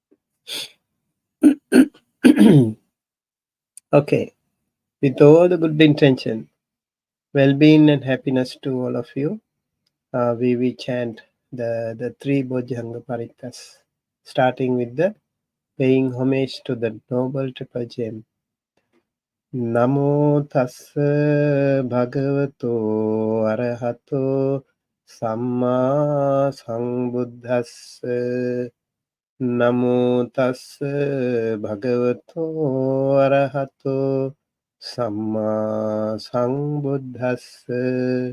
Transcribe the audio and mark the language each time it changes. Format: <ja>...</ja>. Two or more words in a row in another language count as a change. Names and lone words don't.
<en>Okay. With all the good intention, well-being and happiness to all of you, we chant the three Bojjhanga Parittas, starting with the paying homage to the Noble Triple Gem.</en> <pi>Namo tassa bhagavato arahato samma sambuddhassa. Namo tassa bhagavato arahato samma sambuddhassa.</pi>